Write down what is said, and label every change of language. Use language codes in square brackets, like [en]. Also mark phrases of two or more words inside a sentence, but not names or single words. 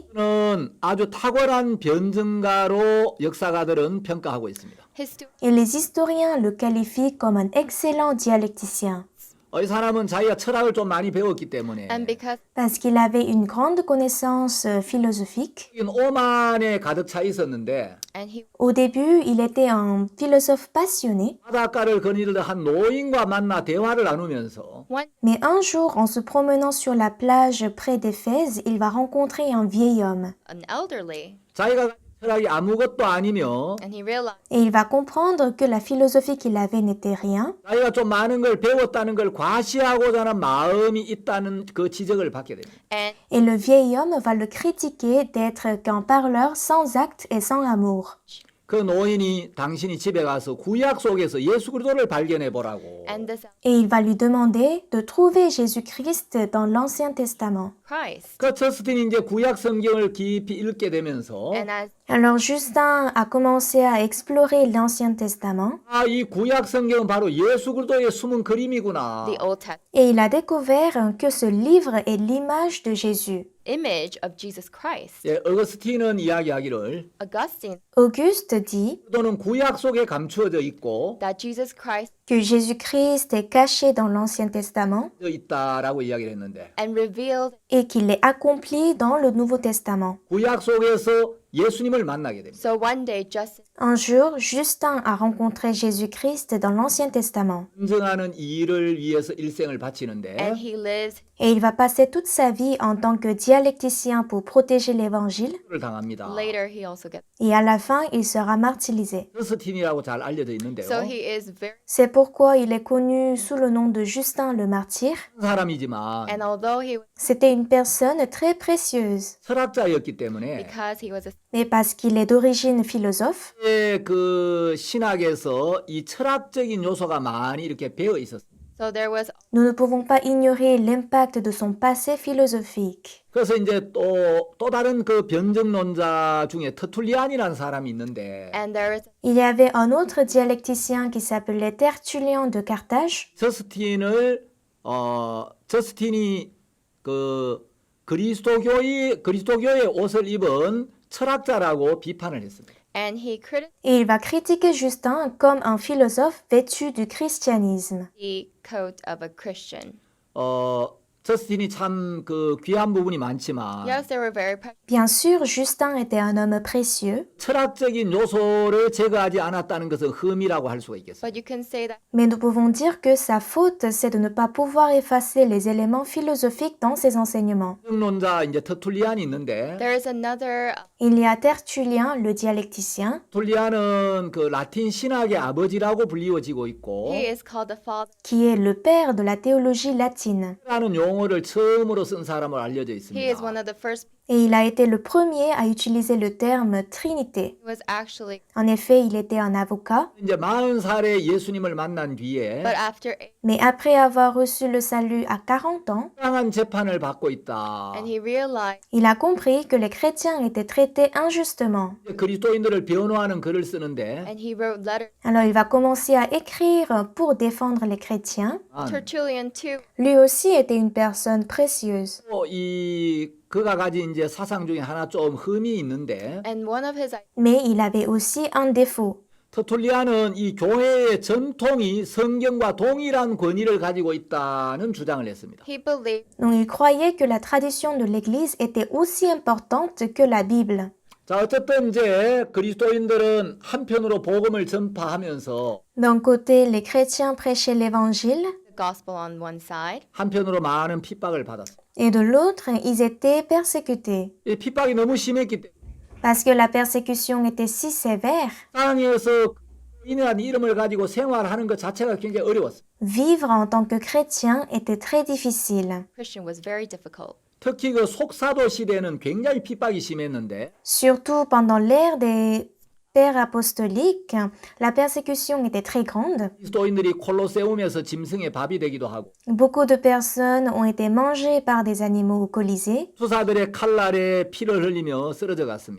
[ko] 는 아주 탁월한 변증가로 역사가들은 평가하고 있습니다. [en] history [fr] et les historiens le qualifient comme un excellent dialecticien, [ko] 이 사람은 자기가 철학을 좀 많이 배웠기 때문에 [en] and because [fr] parce qu'il avait une grande connaissance philosophique. [ko] 오만에 가득 차 있었는데 [en] and he [fr] Au début, il était un philosophe passionné, [ko] 바닷가를 거닐던 한 노인과 만나 대화를 나누면서 [en] one [fr] mais un jour, en se promenant sur la plage près d'Éphèse, il va rencontrer un vieil homme, [en] an elderly [ko] 자기가 가진 철학이 아무것도 아니며 [en] and he realized [fr] et il va comprendre que la philosophie qu'il avait n'était rien, [ko] 자기가 좀 많은 걸 배웠다는 걸 과시하고자 하는 마음이 있다는 그 지적을 받게 됩니다. [en] and [fr] et le vieil homme va le critiquer d'être qu'un parleur sans acte et sans amour. [ko] 그 노인이 당신이 집에 가서 구약 속에서 예수 그리스도를 발견해 보라고. [en] and this [fr] Et il va lui demander de trouver Jésus-Christ dans l'Ancien Testament. [en] Christ [ko] 그 저스틴이 이제 구약 성경을 깊이 읽게 되면서 [en] and as [fr] Alors Justin a commencé à explorer l'Ancien Testament [ko] 아, 이 구약 성경은 바로 예수 그리스도의 숨은 그림이구나. [en] the Old Testament [fr] et il a découvert que ce livre est l'image de Jésus. [en] image of Jesus Christ. [ko] 예, 어거스틴은 이야기하기를 [en] Augustine [fr] Auguste dit [ko] 그리스도는 구약 속에 감추어져 있고 [en] that Jesus Christ [fr] que Jésus-Christ est caché dans l'Ancien Testament [ko] 있다라고 이야기를 했는데 [en] and revealed [fr] et qu'il est accompli dans le Nouveau Testament. [ko] 구약 속에서 예수님을 만나게 됩니다. [en] so one day just [fr] Un jour, Justin a rencontré Jésus-Christ dans l'Ancien Testament [ko] 인정하는 일을 위해서 일생을 바치는데 [en] and he lives [fr] et il va passer toute sa vie en tant que dialecticien pour protéger l'Évangile [ko] 를 당합니다. [en] later he also gets [fr] et à la fin, il sera martyrisé. [ko] 저스틴이라고 잘 알려져 있는데요. [en] so he is very [fr] C'est pourquoi il est connu sous le nom de Justin le martyr. [ko] 사람이지만 [en] and although he [fr] C'était une personne très précieuse, [ko] 철학자였기 때문에 [en] because he was a [fr] mais parce qu'il est d'origine philosophe, [ko] 그 신학에서 이 철학적인 요소가 많이 이렇게 배어 있었어요. [en] so there was [fr] nous ne pouvons pas ignorer l'impact de son passé philosophique. [ko] 그래서 이제 또 다른 그 변증론자 중에 터툴리안이라는 사람이 있는데 [en] and there is [fr] Il y avait un autre dialecticien qui s'appelait Tertullien de Carthage. [ko] 저스틴이 그 그리스도교의 옷을 입은 철학자라고 비판을 했습니다. [en] and he criticized [fr] Et il va critiquer Justin comme un philosophe vêtu du christianisme. [en] the coat of a Christian. [ko] 저스틴이 참 그 귀한 부분이 많지만 [en] Yes, they were very [fr] Bien sûr, Justin était un homme précieux, [ko] 철학적인 요소를 제거하지 않았다는 것은 흠이라고 할 수가 있겠습니다. [en] but you can say that [fr] mais nous pouvons dire que sa faute, c'est de ne pas pouvoir effacer les éléments philosophiques dans ses enseignements. [ko] 변증론자 이제 터툴리안이 있는데 [en] there is another [fr] Il y a Tertullien, le dialecticien, [ko] 터툴리안은 그 라틴 신학의 아버지라고 불리워지고 있고 [en] he is called the father [fr] qui est le père de la théologie latine. [ko] 라는 용어를 처음으로 쓴 사람으로 알려져 [en] he is one [ko] 있습니다. [en] of the first [fr] Et il a été le premier à utiliser le terme Trinité. [en] He was actually, [fr] En effet, il était un avocat, [ko] 이제 40살에 예수님을 만난 뒤에 [en] but after, [fr] mais après avoir reçu le salut à 40 ans, [ko] 부당한 재판을 받고 있다. [en] and he realized [fr] il a compris que les chrétiens étaient traités injustement. [ko] 그리스도인들을 변호하는 글을 쓰는데 [en] and he wrote letters. [fr] Alors il va commencer à écrire pour défendre les chrétiens. [en] Tertullian too [fr] Lui aussi était une personne précieuse. [ko] 이 그가 가진 이제 사상 중에 하나 좀 흠이 있는데 [en] and one of his [fr] Mais il avait aussi un défaut. [ko] 터툴리안은 이 교회의 전통이 성경과 동일한 권위를 가지고 있다는 주장을 했습니다. [en] he believed [fr] Donc il croyait que la tradition de l'Église était aussi importante que la Bible. [ko] 자, 어쨌든 이제 그리스도인들은 한편으로 복음을 전파하면서 [fr] D'un côté, les chrétiens prêchaient l'Évangile [en] the gospel on one side [ko] 한편으로 많은 핍박을 받았습니다. [fr] et de l'autre, ils étaient persécutés. [ko] 이 핍박이 너무 심했기 때문에 [fr] Parce que la persécution était si sévère, [ko] 땅에서 인한 이름을 가지고 생활하는 것 자체가 굉장히 어려웠어요. [fr] vivre en tant que chrétien était très difficile. [en] Christian was very difficult. [ko] 특히 그 속사도 시대는 굉장히 핍박이 심했는데 [fr] Surtout pendant l'ère des pères apostoliques, la persécution était très grande. [ko] 그리스도인들이 콜로세움에서 짐승의 밥이 되기도 하고 [fr] Beaucoup de personnes ont été mangées par des animaux au Colisée [ko] 수사들의 칼날에 피를 흘리며 쓰러져 갔습니다.